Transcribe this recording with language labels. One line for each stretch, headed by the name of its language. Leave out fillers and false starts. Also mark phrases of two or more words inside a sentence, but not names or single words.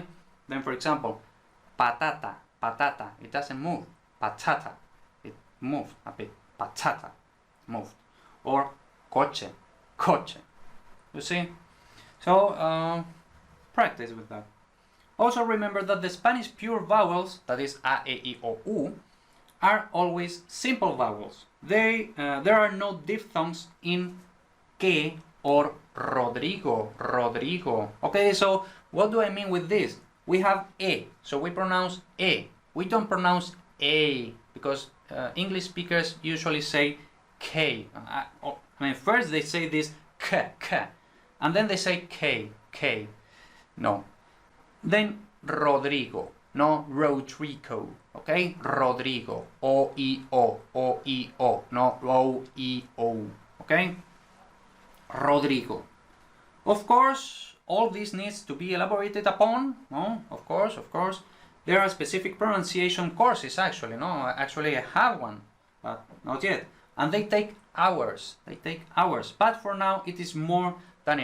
English: Then for example, patata, patata. It doesn't move. Patata. It moved a bit. Patata. Moved. Or coche, coche. You see? So practice with that. Also remember that the Spanish pure vowels, that is a, e, I, o, u, are always simple vowels. There are no diphthongs in que or Rodrigo, Rodrigo. Okay, so what do I mean with this? We have e, so we pronounce e. We don't pronounce a, because English speakers usually say k. I mean, first they say this k, k, and then they say k, k. No. Then Rodrigo, no Rodrigo. Okay, Rodrigo, O-I-O, O-I-O, no O-I-O, okay? Rodrigo. Of course, all this needs to be elaborated upon, no? Of course. There are specific pronunciation courses, actually, no? Actually, I have one, but not yet. And they take hours, but for now, it is more than enough.